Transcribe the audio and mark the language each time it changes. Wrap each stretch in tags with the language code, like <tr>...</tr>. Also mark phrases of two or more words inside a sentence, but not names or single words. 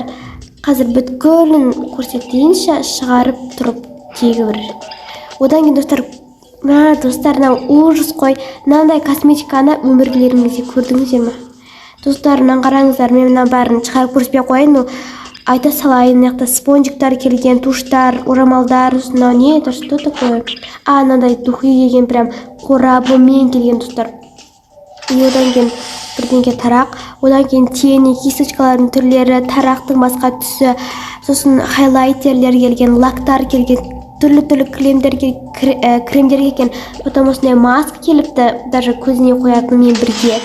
<kk>Қазір бүткілін көрсетейінші, шығарып тұрып тегі бір. Одан кейін достар, ужас қой. Мынандай косметиканы өміргілеріңізде көрдіңіздер ме? Достар, қараңыздар, мен мына бәрін шығарып көрсетпей қойын. Айта салайын, мына спонжиктар келген, туштар, орамалдар,</kk> <ru>не, это что такое?</ru> <kk>Мынандай духи келген, прям қорабымен келген достар. И одан кейін бірдеңке тарақ, одан кейін тени, кисточкалардың түрлері, тарақтың басқа түсі, сосын хайлайтерлер келген, лактар келген, түрлі кремдер келген, потом осындай маска келіпті, даже көзіне қоятынымен бірге.</kk>